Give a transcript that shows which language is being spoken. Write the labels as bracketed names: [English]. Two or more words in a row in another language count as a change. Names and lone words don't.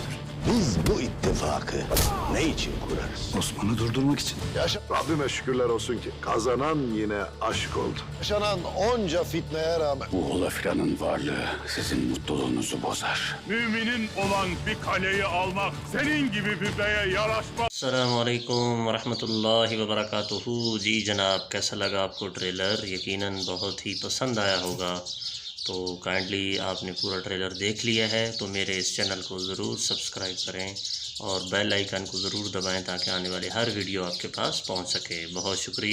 [Turkish] Biz bu ittifakı ne için kurarız? Osman'ı durdurmak için. Rabbime şükürler olsun ki kazanan yine aşk oldu. Yaşanan onca fitneye rağmen Bu ola filanın varlığı sizin mutluluğunuzu bozar. Müminin olan bir kaleyi almak senin gibi bir beye yaraşmaz. [Arabic] السلام عليكم ورحمة الله وبركاته. [Hindi] जी जनाब, कैसा लगा आपको ट्रेलर? यकीनन बहुत ही पसंद आया होगा। तो काइंडली आपने पूरा ट्रेलर देख लिया है तो मेरे इस चैनल को ज़रूर सब्सक्राइब करें और [English] bell icon [Hindi] को ज़रूर दबाएं ताकि आने वाली हर वीडियो आपके पास पहुंच सके।